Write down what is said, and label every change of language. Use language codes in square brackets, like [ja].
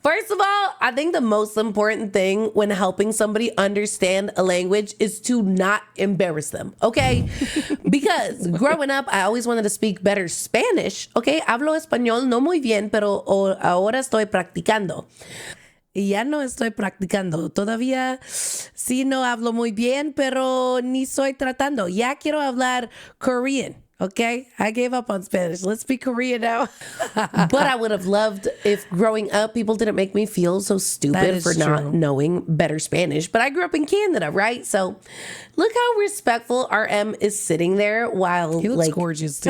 [en] First of all, I think the most important thing when helping somebody understand a language is to not embarrass them, okay? Because growing up, I always wanted to speak better Spanish, okay? [es] Hablo español no muy bien, pero ahora estoy practicando. Ya no estoy practicando. Todavía sí no hablo muy bien, pero ni estoy tratando. Ya quiero hablar Korean. [en] Okay, I gave up on Spanish. Let's speak Korean now. But I would have loved if growing up, people didn't make me feel so stupid for not knowing better Spanish. But I grew up in Canada, right? So look how respectful RM is sitting there while he looks gorgeous too.